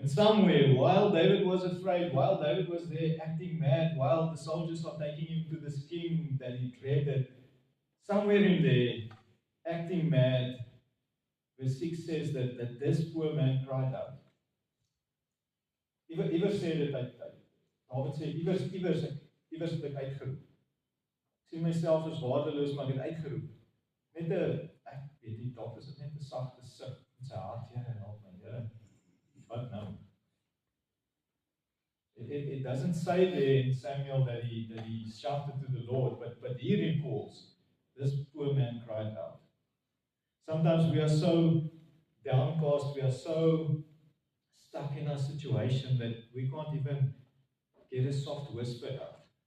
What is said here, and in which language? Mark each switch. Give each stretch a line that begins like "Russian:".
English: And somewhere, while David was afraid, while David was there acting mad, while the soldiers are taking him to this king that he dreaded, somewhere in there, acting mad, verse 6 says that this poor man cried out.
Afrikaans: Iewers sê dit uit. David sê, iewers het ek uitgeroep. Ek sien myself as waardeloos, maar ek het uitgeroep. Ek weet nie, dalk is dit net 'n sagte sug in sy hart, Here, help my, Here.
English: What now? It doesn't say there in Samuel that he shouted to the Lord, but he recalls this poor man cried out. Sometimes we are so downcast, we are so stuck in our situation that we can't even get a soft whisper out.